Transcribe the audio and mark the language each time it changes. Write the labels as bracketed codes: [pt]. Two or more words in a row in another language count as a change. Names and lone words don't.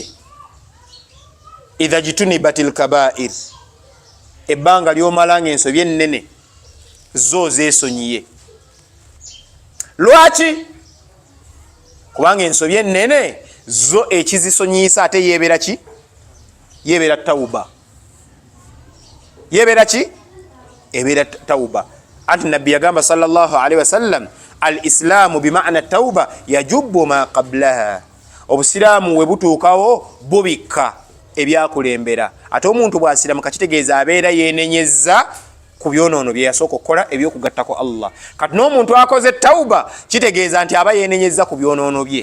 [ar] إذا اجتنبت الكبائر, [lg] ebbanga ly'omalanga ensobi ennene zo zeesonyiye. Lwaki? Kubanga ensobi ennene zo ekizisonyiisa ate yeebera ki? Yeebera tawuba. Yeebera ki? Ebeera tawuba. Anti nabbi yagamba [ar] صلى الله عليه وسلم الإسلام بمعنى توبة يجب ما قبلها. [lg] Obusiraamu we butuukawo bubikka ebyakulembera. Ate omuntu bw'asiramuka kitegeeza abeera yeenenyezza ku byonoono bye yasooka okukola ebyokugattako Allah. Kati n'omuntu akoze tawuba kitegeeza nti aba yeenenyezza ku byonoono bye.